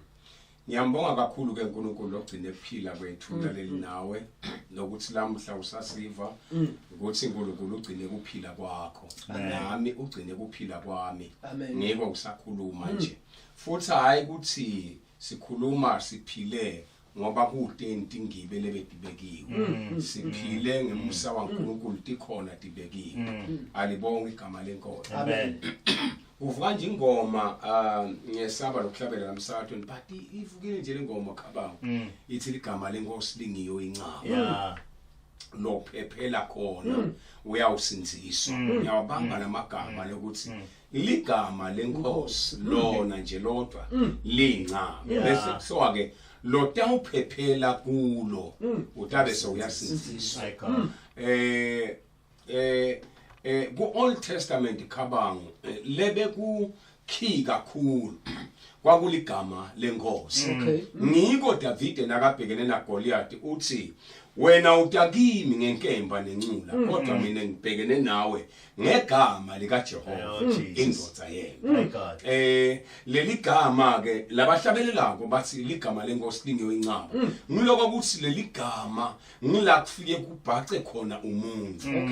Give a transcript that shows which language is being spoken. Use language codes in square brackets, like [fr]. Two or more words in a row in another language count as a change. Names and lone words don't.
[ss] Ngiyambonga kakhulu ke uNkulunkulu ogcina ekuphila kwethu laleli nawe nokuthi lamhla usasiva ukuthi uNkulunkulu ugcine kuphila kwakho nami ugcine kuphila kwami ngeke usakhuluma nje futhi hayi ukuthi sikhuluma siphile ngoba kudenti ngibele bedibekiwe siphile ngemusa waNkulunkulu tikhona dibekiwe alibonga igama lenkosi Amen. uvuka nje ingoma ngiyesaba lokuhlabela namsakho but ivukile nje lengoma khabango ithi igama lenkosi lingiyo incaba lophephela khona uyawusinziswa ngiyabamba namagama lokuthi ligama lenkosi lona nje lodwa lincaba bese kuswa ke lo tawuphephela kulo utabe soyasinziswa ku Old Testament khabango lebe ku key kakhulu kwakuligama lenkosi ngiko David nakabhekene naGoliath uthi wena utakimi ngenkemba nencula kodwa mina ngibhekene nawe ngegama lika Jehova indodza yena leli gama ke labahlabelelako bathi ligama lenkosi lingiyo incaba ngiloko ukuthi leli gama ngila kufike kubhace khona umuntu